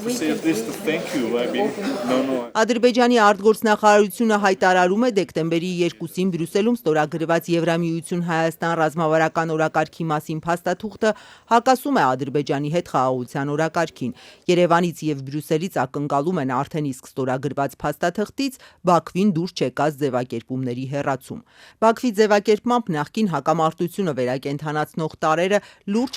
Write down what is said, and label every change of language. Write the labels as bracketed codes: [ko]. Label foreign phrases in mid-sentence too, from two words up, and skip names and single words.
[en] to say at least a thank you. I mean, no. [hy] Ադրբեջանի արտգործնախարարությունը հայտարարում է դեկտեմբերի 2-ին Բրյուսելում ստորագրված Եվրամիություն Հայաստան ռազմավարական օրակարգի մասին փաստաթուղթը հակասում է Ադրբեջանի հետ խաղաղության օրակարգին։ Երևանից եւ Բրյուսելից ակնկալում են արդեն իսկ ստորագրված փաստաթղթից Բաքվին դուրս չեկած ձևակերպումների հեռացում։ Բաքվի ձևակերպմամբ նախկին հակամարտությունը վերակենդանացնող տարրերը լուրջ